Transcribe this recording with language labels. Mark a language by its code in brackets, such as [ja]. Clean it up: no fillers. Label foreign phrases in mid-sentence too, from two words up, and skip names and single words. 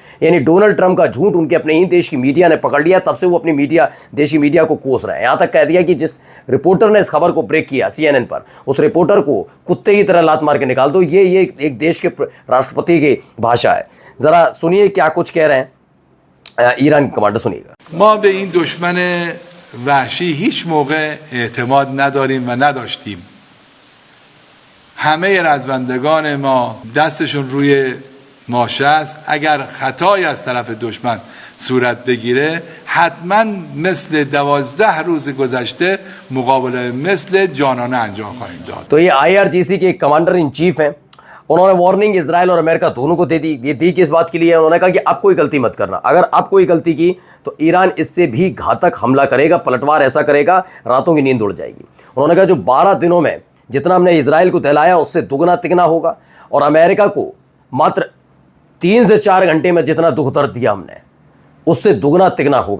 [hi] यानी डोनाल्ड ट्रंप का झूठ उनके अपने ही देश की मीडिया ने पकड़ लिया, तब से वो अपनी देशी मीडिया को कोस रहे हैं। यहां तक कह दिया कि जिस रिपोर्टर ने इस खबर को ब्रेक किया CNN पर, उस रिपोर्टर को कुत्ते की तरह लात मार के निकाल दो। ये एक देश के राष्ट्रपति की भाषा है। जरा सुनिए क्या कुछ कह रहे हैं ईरान के कमांडर, सुनिएगा। [fa] ما به این دشمن وحشی هیچ موقع اعتماد نداریم و نداشتیم. همه رزمندگان ما دستشون روی ماشه است. اگر خطایی از طرف دشمن صورت بگیره حتما مثل 12 روز گذشته مقابله مثل جانانه انجام خواهیم داد. [hi] तो ये IRGC के [en] commander in chief [hi] हैं। उन्होंने वार्निंग इजराइल और अमेरिका दोनों को दे दी। ये दी किस बात के लिए? उन्होंने कहा कि आप कोई गलती मत करना, अगर आप कोई गलती की तो ईरान इससे भी घातक हमला करेगा, पलटवार ऐसा करेगा रातों की नींद उड़ जाएगी। उन्होंने कहा जो 12 दिनों में जितना हमने इजराइल को दहलाया उससे दुगना तिगना होगा, और अमेरिका को मात्र 3 से 4 घंटे में जितना दुख दर्द दिया हमने उससे दुगना तिगना होगा।